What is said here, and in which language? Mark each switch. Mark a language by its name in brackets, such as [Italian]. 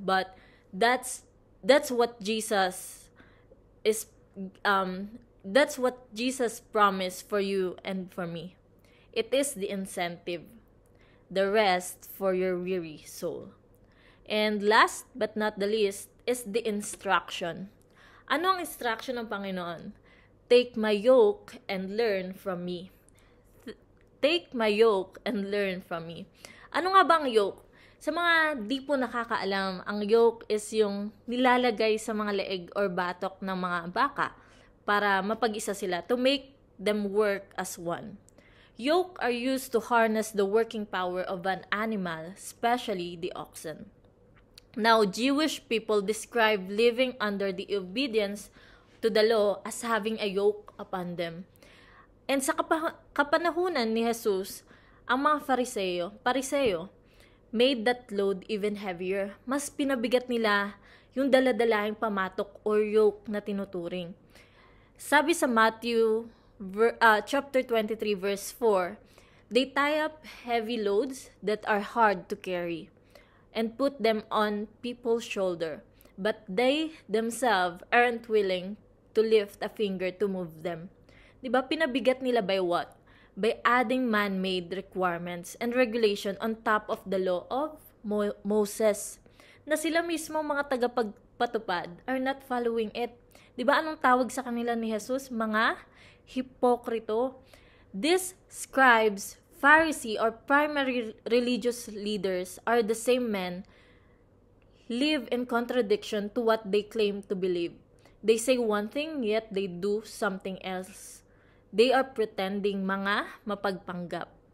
[English] But that's what Jesus is that's what Jesus promised for you and for me. It is the incentive, the rest for your weary soul. And last but not the least is the instruction. [Filipino] Ano ang instruction ng Panginoon? [English] Take my yoke and learn from me. Take my yoke and learn from me. [Filipino] Ano nga ba ang yoke? Sa mga di po nakakaalam, ang yoke is yung nilalagay sa mga leeg or batok ng mga baka para mapag-isa sila, [English] to make them work as one. Yoke are used to harness the working power of an animal, especially the oxen. Now, Jewish people describe living under the obedience to the law as having a yoke upon them. [Filipino] And sa kapanahunan ni Jesus, ang mga Pariseo, [English] made that load even heavier. [Filipino] Mas pinabigat nila yung daladalahing pamatok or yoke na tinuturing. Sabi sa [English] Matthew chapter 23 verse 4, they tie up heavy loads that are hard to carry and put them on people's shoulder, but they themselves aren't willing to lift a finger to move them. [Filipino] Diba, pinabigat nila [English] by what? By adding man-made requirements and regulation on top of the law of Moses, [Filipino] na sila mismo mga tagapagpatupad [English] are not following it. [Filipino] Diba, anong tawag sa kanila ni Jesus? Mga hipokrito. [English] These scribes, Pharisee, or primary religious leaders are the same men live in contradiction to what they claim to believe. They say one thing, yet they do something else. They are pretending [Filipino] mga mapagpanggap.